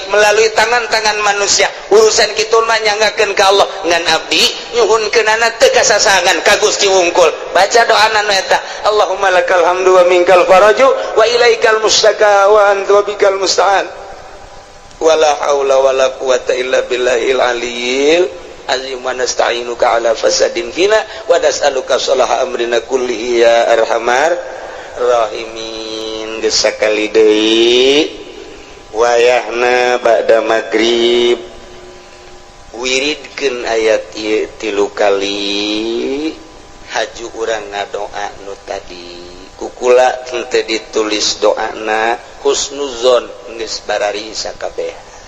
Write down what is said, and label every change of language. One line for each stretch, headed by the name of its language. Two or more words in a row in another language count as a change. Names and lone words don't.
Indonesian: melalui tangan-tangan manusia
Sundanese: urusan kitu mah nyangakeun ka Allah ngan abdi nyuhunkeunana teu kasasangan ka Gusti wungkul baca doana nu eta
Arabic: اللهم لك الحمد ومنك الفرج وإليك المشتكى وأنت بك المستعان ولا حول ولا قوة إلا بالله العلي العظيم ونستعينك على فساد فينا ونسألك صلاح أمرنا كله يا أرحم
Sundanese: rahimin geus sakali deui wayahna
Arabic: بعد المغرب
Sundanese: wiridkeun ayat ieu 3 kali haju urang ngadoa nu tadi kukula teu ditulis doana husnuzon geus barari sakabehan